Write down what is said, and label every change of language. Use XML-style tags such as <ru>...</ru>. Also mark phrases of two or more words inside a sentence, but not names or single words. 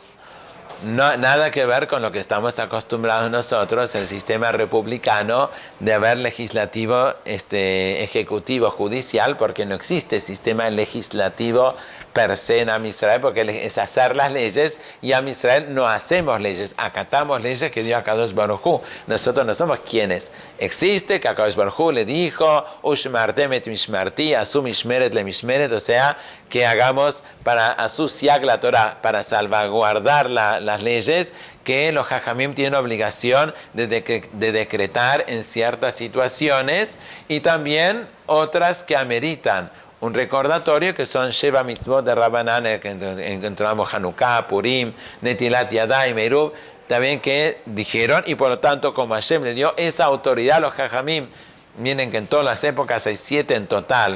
<es>No, nada que ver con lo que estamos acostumbrados nosotros, el sistema republicano de haber legislativo, ejecutivo, judicial, porque no existe sistema legislativo per se en</es> <he>Am Israel,</he> <es>porque es hacer las leyes, y Am Israel no hacemos leyes, acatamos leyes que dio</es> <he>Akadosh Baruj Hu.</he> <es>Nosotros no somos quienes. Existe que</es> <he>הקדוש ברוך הוא</he> <es>le dijo,</es> <he>ושמרתם את משמרתי, עשו משמרת למשמרת,</he> <es>o sea, que hagamos para asusiag la Torah, para salvaguardar las leyes que los Jajamim tienen obligación de decretar en ciertas situaciones, y también otras que ameritan un recordatorio, que son</es> <he>שבע מצוות</he> <es>de Rabbanan, que encontramos Hanukkah, Purim,</es> <he>נטילת ידיים, ערוב,</he> <es>también que dijeron, y por lo tanto como Hashem le dio esa autoridad a los Jajamim, miren que en todas las épocas hay 7 en total.</es>